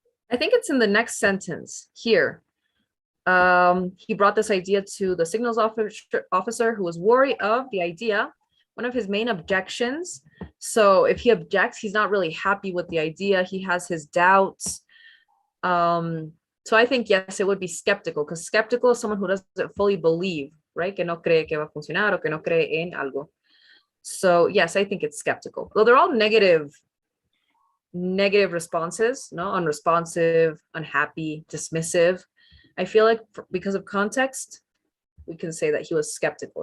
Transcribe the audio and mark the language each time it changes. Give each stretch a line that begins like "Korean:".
English: I think it's in the next sentence here. He brought this idea to the signals officer who was worried of the idea, one of his main objections. So if he objects, he's not really happy with the idea. He has his doubts. So I think, yes, it would be skeptical, because skeptical is someone who doesn't fully believe, right?
Spanish: Que no cree que va a funcionar, o que no cree en algo.
English: So yes, I think it's skeptical. Though they're all negative responses, no? Unresponsive, unhappy, dismissive. I feel like because of context, we can say that he was skeptical.